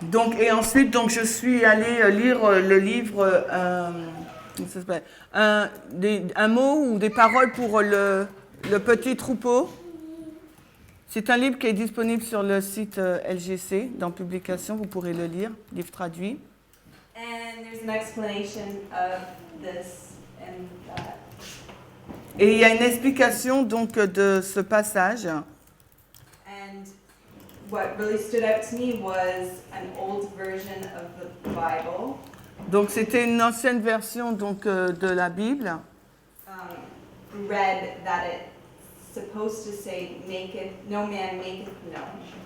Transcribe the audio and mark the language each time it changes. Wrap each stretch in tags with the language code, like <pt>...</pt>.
<fr>Donc, et ensuite, donc, je suis allée lire le livre, comment ça s'appelle, un mot ou des paroles pour le petit troupeau. C'est un livre qui est disponible sur le site LGC, dans Publication, vous pourrez le lire, livre traduit.</fr> <en>And there's an explanation of this and that.</en> <fr>Et il y a une explication donc de ce passage.</fr> <en>And what really stood out to me was an old version of the Bible.</en> <fr>Donc c'était une ancienne version donc de la Bible.</fr> <en>Read that it's supposed to say, no man maketh known.</en>